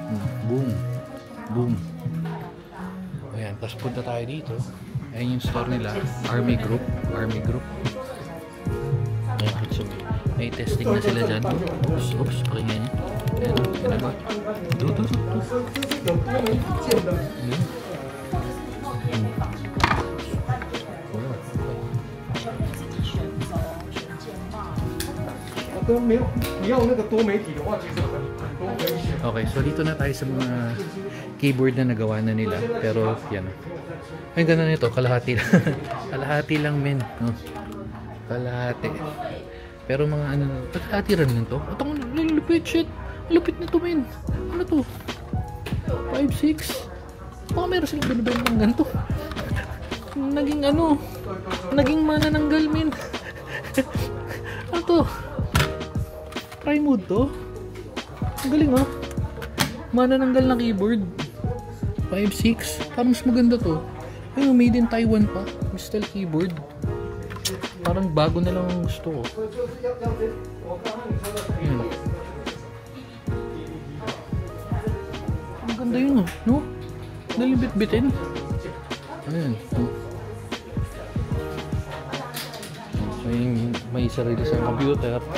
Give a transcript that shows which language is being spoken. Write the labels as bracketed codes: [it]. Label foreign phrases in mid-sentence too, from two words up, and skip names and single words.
[tl] Boom. Ayan. Tapos punta tayo dito. Ayan yung store nila. Army Group. Army Group. Ayan, so, may testing na sila dyan. Oops, pakinggan niya. Ayan, ginagawa. Do. Ayan. [zh] 都没有，你要那个多媒体的话，其实很多危险。 [tl] Okay, so dito na tayo sa mga keyboard na nagawa na nila. Pero yan. Ay, ganda nito. Kalahati lang. Kalahati lang, men. No? Kalahati. Pero mga ano, kalahati rin lang to. Itong lupit, shit. Lupit na to, men. Ano to? 5.6. Baka meron silang binibenta ng ganito. Naging ano, naging manananggal, men. Ano to? [en] Try mode [tl] to. Ang galing, oh. Manananggal na keyboard. 5.6. Parang mas maganda to. Ayun, [en] made in Taiwan pa. [tl] Mistel keyboard. Parang bago na lang ang gusto ko. Ayun. Ang ganda yun, oh. No? Nalibit-bitin. Ayun. May sarili sa computer.